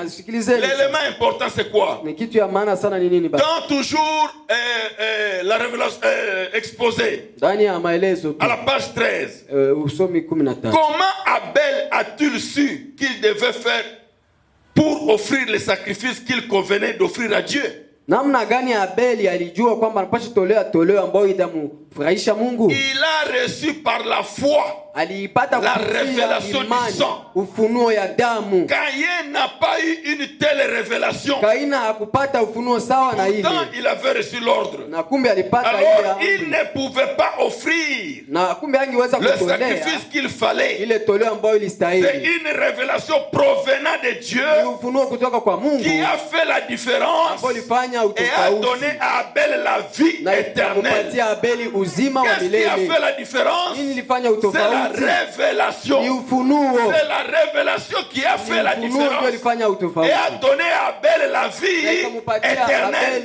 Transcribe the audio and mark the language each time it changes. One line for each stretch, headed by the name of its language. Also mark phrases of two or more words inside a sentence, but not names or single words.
French: L'élément important, c'est quoi? Quand toujours la révélation exposée, à la page 13, comment Abel a-t-il su qu'il devait faire pour offrir les sacrifices qu'il convenait d'offrir à Dieu?
Swahili: Namna gani Abeli alijua kwamba anapaswa toleo ambayo itamfurahisha Mungu?
French: Il a reçu par la foi
Swahili: aliipata
French: la révélation du sang.
Swahili: Ufunuo ya damu.
French: Caïn n'a pas eu une telle révélation.
Swahili: Kaina hakupata ufunuo sawa na ile.
French: Pourtant, il avait reçu l'ordre.
Swahili: Na kumbe alipata ile.
French: Alors, il ne pouvait pas offrir
Swahili: na kumbe angeweza
French: kutolea le sacrifice qu'il fallait.
Swahili: Ile toleo ambayo ilistahili.
French: C'est une révélation provenant de Dieu.
Swahili: Ni ufunuo kutoka kwa Mungu.
French: Qui a fait la différence. Et a donné à Abel la vie éternelle. Qu'est-ce qui a fait la différence? C'est la révélation. C'est la révélation qui a fait la différence. Et a donné à Abel la vie éternelle.